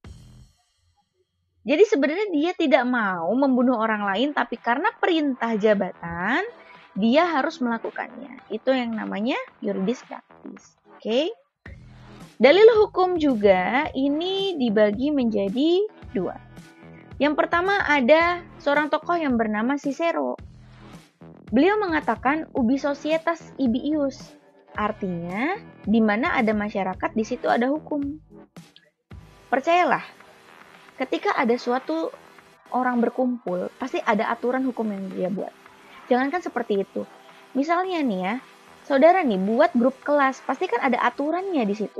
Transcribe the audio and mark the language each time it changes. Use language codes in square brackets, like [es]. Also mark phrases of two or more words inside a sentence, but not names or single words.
[id] Jadi sebenarnya dia tidak mau membunuh orang lain, tapi karena perintah jabatan, dia harus melakukannya. Itu yang namanya yuridis praktis. Oke. Dalil hukum juga ini dibagi menjadi 2. Yang pertama ada seorang tokoh yang bernama Cicero. Beliau mengatakan [la] ubi societas ibi ius. [id] Artinya, di mana ada masyarakat, di situ ada hukum. Percayalah, ketika ada suatu orang berkumpul, pasti ada aturan hukum yang dia buat. Jangankan seperti itu. Misalnya nih ya, saudara nih buat grup kelas, pasti kan ada aturannya di situ.